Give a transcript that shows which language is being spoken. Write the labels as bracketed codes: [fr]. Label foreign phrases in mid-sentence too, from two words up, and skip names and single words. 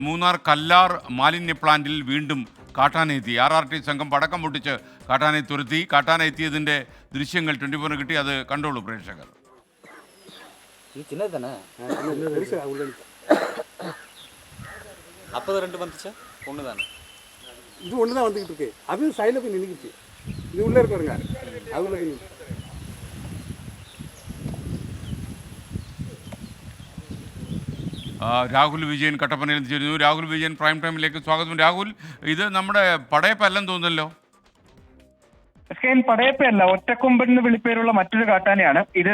[ml] മൂന്നാർ കല്ലാർ മാലിന്യ പ്ലാന്റിൽ വീണ്ടും കാട്ടാനെത്തി. RRT സംഘം പടക്കം പൊട്ടിച്ച് കാട്ടാനെ തുരത്തി. കാട്ടാന എത്തിയതിൻ്റെ ദൃശ്യങ്ങൾ 24 കിട്ടി. അത് കണ്ടോളൂ പ്രേക്ഷകർ. [ta] அப்போ ரெண்டு வந்துச்சு ஒன்று தானே இது ஒன்று தான் வந்துக்கிட்டு இருக்கு. அது சைடில் போய் நின்றுக்கிச்சு. இது உள்ளே இருக்காருங்க, அது உள்ள போய் [ml] രാഹുൽ വിജയൻ കട്ടപ്പനയിൽ ചേരുന്നു. രാഹുൽ വിജയൻ പ്രൈം ടൈമിലേക്ക് സ്വാഗതം. രാഹുൽ, ഇത് നമ്മുടെ പടയപ്പല്ലെന്ന് തോന്നുന്നല്ലോ. പടയപ്പയല്ല, ഒറ്റക്കൊമ്പൻ എന്ന് വിളിപ്പേരുള്ള മറ്റൊരു കാട്ടാനയാണ് ഇത്.